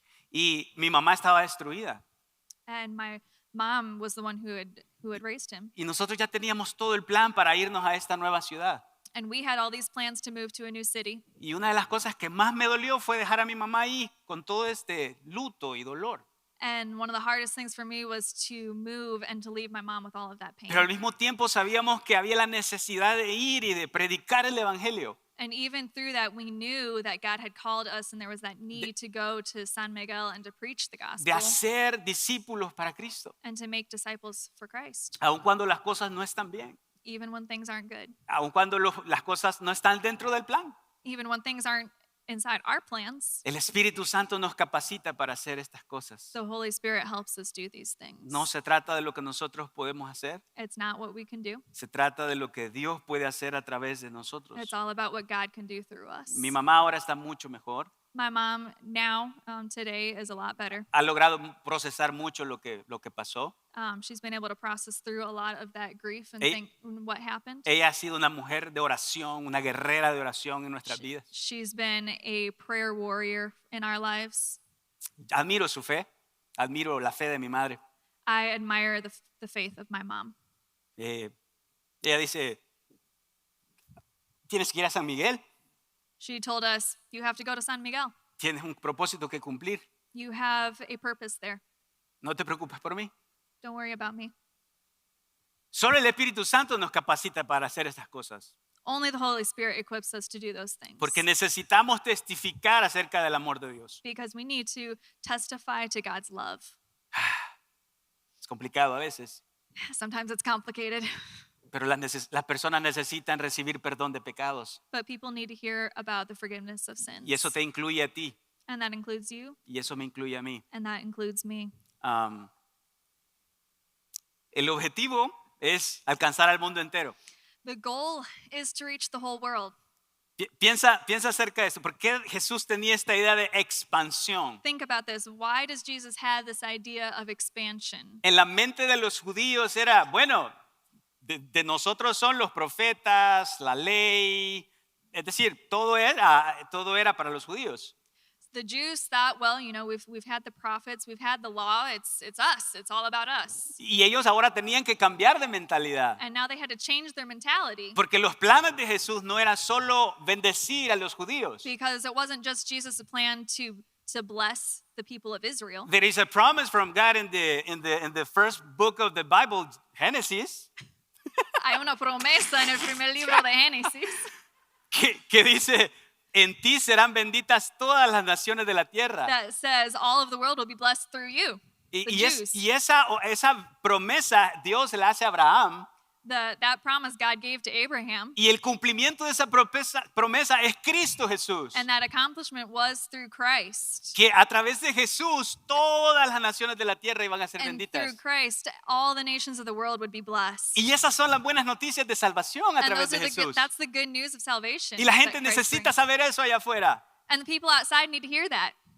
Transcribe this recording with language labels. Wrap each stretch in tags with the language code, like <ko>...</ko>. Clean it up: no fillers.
<es>Y mi mamá estaba destruida.</es> <en>And my mom was the one who had raised him.</en> <es>Y nosotros ya teníamos todo el plan para irnos a esta nueva ciudad.</es> <en>And we had all these plans to move to a new city.</en> <es>Y una de las cosas que más me dolió fue dejar a mi mamá ahí con todo este luto y dolor.</es> <en>And one of the hardest things for me was to move and to leave my mom with all of that pain.</en> <es>Pero al mismo tiempo sabíamos que había la necesidad de ir y de predicar el evangelio.</es> <en>And even through that, we knew that God had called us and there was that need to go to San Miguel and to preach the</en> <es>De</es> <en>gospel</en> <es>hacer discípulos para Cristo.</es> <en>and to make disciples for Christ,</en> <es>Aun cuando las cosas no están bien.</es> <en>even when things aren't good,</en> <es>Aun cuando las cosas no están dentro del plan.</es> <en>even when things aren't inside our plans.</en> <es>El Espíritu Santo nos capacita para hacer estas cosas.</es> <en>The Holy Spirit helps us do these things.</en> <es>No se trata de lo que nosotros podemos hacer.</es> <en>It's not what we can do.</en> <es>Se trata de lo que Dios puede hacer a través de nosotros.</es> <en>It's all about what God can do through us.</en> <es>Mi mamá ahora está mucho mejor.</es> <en>My mom now, today, is a lot better.</en> <es>Ha logrado procesar mucho lo que pasó.</es> <en>She's been able to process through a lot of that grief and Ey- think what happened.</en> <es>Ella ha sido una mujer de oración, una guerrera de oración en nuestras vidas.</es> <en>She's been a prayer warrior in our lives.</en> <es>Admiro su fe, admiro la fe de mi madre.</es> <en>I admire the faith of my mom.</en> <es>Ella dice, tienes que ir a San Miguel,</es> <en>She told us, you have to go to San Miguel.</en> <es>tienes un propósito que cumplir.</es> <en>You have a purpose there.</en> <es>No te preocupes por mí.</es> <en>Don't worry about me.</en> <es>Solo el Espíritu Santo nos capacita para hacer estas cosas.</es> <en>Only the Holy Spirit equips us to do those things.</en> <es>Porque necesitamos testificar acerca del amor de Dios.</es> <en>Because we need to testify to God's love.</en> <es>Es complicado a veces,</es> <en>Sometimes it's complicated,</en> <es>pero las personas necesitan recibir perdón de pecados.</es> <en>but people need to hear about the forgiveness of sins.</en> <es>Y eso te incluye a ti,</es> <en>And that includes you,</en> <es>y eso me incluye a mí.</es> <en>and that includes me.</en> <es>El objetivo es alcanzar al mundo entero.</es> <en>The goal is to reach the whole world.</en> <es>Piensa acerca de esto. ¿Por qué Jesús tenía esta idea de expansión?</es> <en>Think about this. Why does Jesus have this idea of expansion?</en> <es>En la mente de los judíos era, bueno, de nosotros son los profetas, la ley, es decir, todo era para los judíos.</es> <en>The Jews thought, well, we've had the prophets, we've had the law, it's us, it's all about us.</en> <es>Y ellos ahora tenían que cambiar de mentalidad.</es> <en>And now they had to change their mentality</en> <es>Porque los planes de Jesús no era solo bendecir a los judíos.</es> <en>because it wasn't just Jesus' plan to bless the people of Israel. There is a promise from God in the first book of the Bible, Genesis,</en> <es>Hay una promesa en el primer libro de Génesis que dice, en ti serán benditas todas las naciones de la tierra.</es> <en>that says all of the world will be blessed through you, the Jews.</en> <es>Y esa promesa Dios la hace a Abraham.</es> <en>That promise God gave to Abraham,</en> <es>Y el cumplimiento de esa promesa es Cristo Jesús.</es> <en>and that accomplishment was through Christ.</en> <es>Que a través de Jesús todas las naciones de la tierra iban a ser</es> <en>And</en> <es>benditas.</es> <en>through Christ, all the nations of the world would be blessed.</en> <es>Y esas son las buenas noticias de salvación a</es> <en>And</en> <es>través de Jesús.</es> <en>that's the good news of salvation.</en> <es>Y la</es> <en>that</en> <es>gente</es> <en>Christ</en> <es>necesita</es> <en>brings.</en> <es>saber eso allá afuera.</es> <en>And the people outside need to hear that.</en>